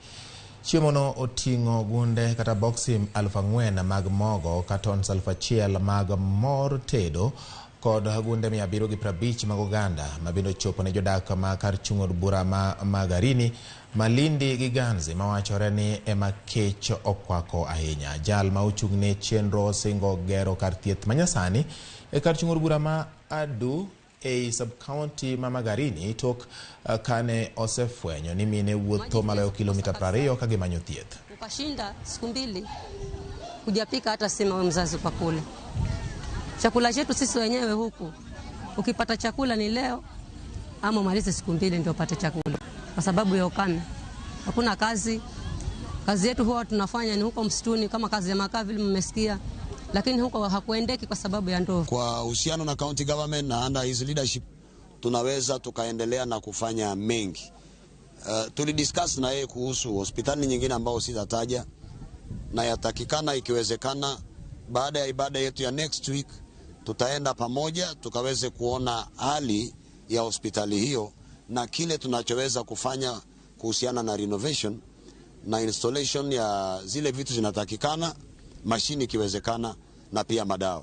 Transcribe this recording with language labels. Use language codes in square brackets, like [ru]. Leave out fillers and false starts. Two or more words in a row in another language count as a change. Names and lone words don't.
[luo] Chiemono oting'o gunde kata boksi 4,000 mag mogo, katons 1,000 mag mor tedo kod gunde 750 mag oganda mabiro chopo ne jodak ma kar chung' od bura ma Magarini, Malindi gi Ganze mawachore ni ema kech okwako ahinya. Jal ma ochung'ne chenro singo gero kar thieth manyasani e kar chung' od bura ma Adu e sub-county ma Magarini tok kane osefwenyo ni mine wuotho maloyo kilomita 20 ka gimanyo thieth. [sw] Ukashinda siku 2 hujapika hata sema wewe mzazi kwa kula. Chakula chetu sisi wenyewe huku, ukipata chakula ni leo ama malize siku 2 ndio upate chakula, kwa sababu ya ukame. Hakuna kazi. Kazi yetu huwa tunafanya ni huko msituni kama kazi ya makaa vile mmesikia, lakini huko hakuendeki kwa sababu ya ndovu. Kwa uhusiano na [en] county government [sw] na [en] under his leadership [sw] tunaweza tukaendelea na kufanya mengi. Tulidiscuss na yeye kuhusu hospitali nyingine ambao sitataja, na yatakikana ikiwezekana baada ya ibada yetu ya [en] next week [sw] tutaenda pamoja tukaweze kuona hali ya hospitali hiyo na kile tunachoweza kufanya kuhusiana na renovation na installation ya zile vitu zinatakikana, mashini ikiwezekana na pia madawa.